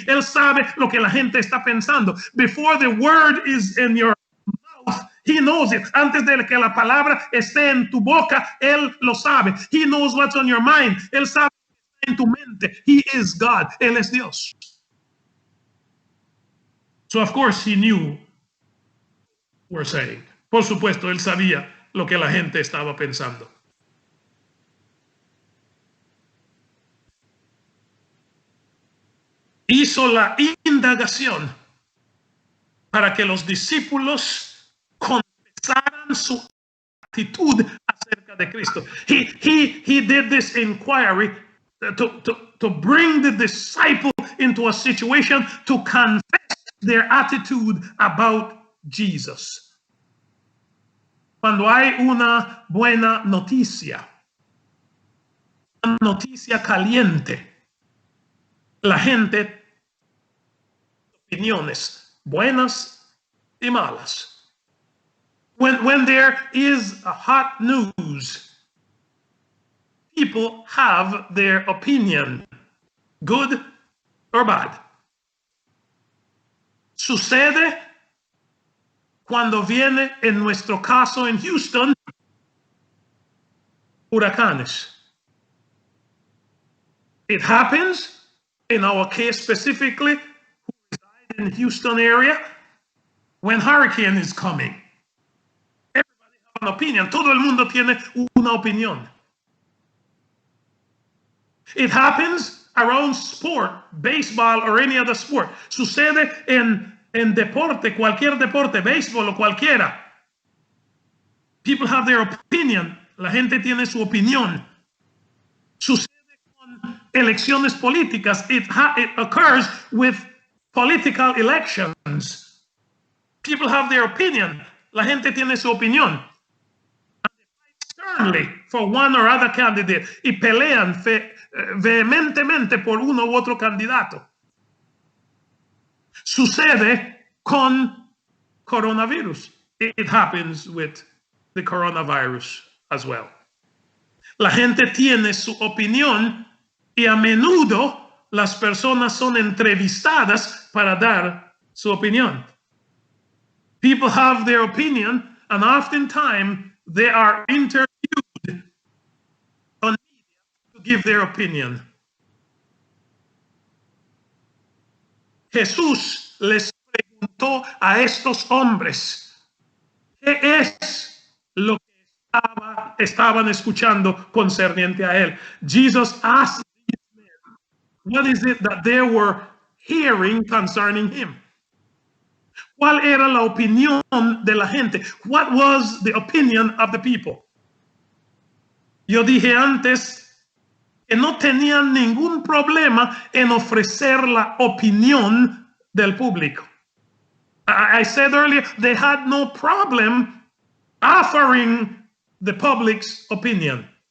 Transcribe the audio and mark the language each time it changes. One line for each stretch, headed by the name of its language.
Spanish: Él sabe lo que la gente está pensando.
English: Before the word is in your mouth, he knows it.
Spanish: Antes de que la palabra esté en tu boca, él lo sabe.
English: He knows what's on your mind.
Spanish: Él sabe lo que está en tu mente.
English: He is God.
Spanish: Él es Dios.
English: So of course he knew what we're saying.
Spanish: Por supuesto, él sabía lo que la gente estaba pensando. Hizo la indagación para que los discípulos confesaran su actitud acerca de Cristo.
English: He did this inquiry to bring the disciple into a situation to confess their attitude about Jesus.
Spanish: Cuando hay una buena noticia, una noticia caliente, la gente opiniones buenas y malas.
English: When there is a hot news, people have their opinion, good or bad.
Spanish: Sucede cuando viene, en nuestro caso en Houston, huracanes.
English: It happens, in our case specifically, who reside in the Houston area, when hurricane is coming. Everybody has an opinion.
Spanish: Todo el mundo tiene una opinión.
English: It happens around sport, baseball or any other sport.
Spanish: Sucede en en deporte, cualquier deporte, béisbol o cualquiera.
English: People have their opinion.
Spanish: La gente tiene su opinión.
English: Sucede con elecciones políticas. It occurs with political elections. People have their opinion.
Spanish: La gente tiene su opinión.
English: Sternly for one or other candidate.
Spanish: Y pelean vehementemente por uno u otro candidato. Sucede con coronavirus.
English: It happens with the coronavirus as well.
Spanish: La gente tiene su opinión y a menudo las personas son entrevistadas para dar su opinión.
English: People have their opinion and oftentimes they are interviewed on media to give their opinion.
Spanish: Jesús les preguntó a estos hombres, ¿qué es lo que estaban escuchando concerniente a él?
English: Jesus asked these men, what is it that they were hearing concerning him?
Spanish: ¿Cuál era la opinión de la gente?
English: What was the opinion of the people?
Spanish: Yo dije antes que no tenían ningún problema en ofrecer la opinión del público.
English: I said earlier, they had no problem offering the public's opinion.